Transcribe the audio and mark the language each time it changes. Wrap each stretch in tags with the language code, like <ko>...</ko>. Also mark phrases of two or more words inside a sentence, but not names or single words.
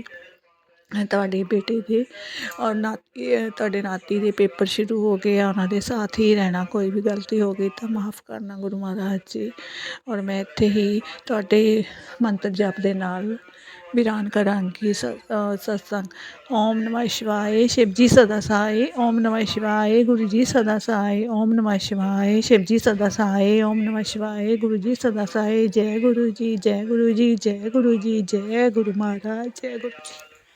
<pa>ਤੁਹਾਡੇ ਬੇਟੇ ਦੇ ਔਰ ਤੁਹਾਡੇ ਨਾਤੀ ਦੇ ਪੇਪਰ ਸ਼ੁਰੂ ਹੋ ਗਏ ਆ, ਉਹਨਾਂ ਦੇ ਸਾਥ ਹੀ ਰਹਿਣਾ। ਕੋਈ ਵੀ ਗਲਤੀ ਹੋ ਗਈ ਤਾਂ ਮਾफ़ ਕਰਨਾ ਗੁਰੂ ਮਹਾਰਾਜ ਜੀ। ਔਰ ਮੈਂ ਇੱਥੇ ਹੀ ਤੁਹਾਡੇ ਮੰਤਰ ਜਪ ਦੇ ਨਾਲ ਵਿਰਾਨ ਕਰਾਂਗੀ सत्संग।</pa> <hi>ओम नमः शिवाय, शिव जी सदा सहाय। ओम नमः शिवाय, गुरु जी सदा सहाय। ओम नमः शिवाय, शिव जी सदा सहाय। ओम नमः शिवाय, गुरु जी सदा सहाय। जय गुरु जी, जय गुरु जी, जय गुरु जी, जय गुरु महाराज, जय गुरु जी।</hi>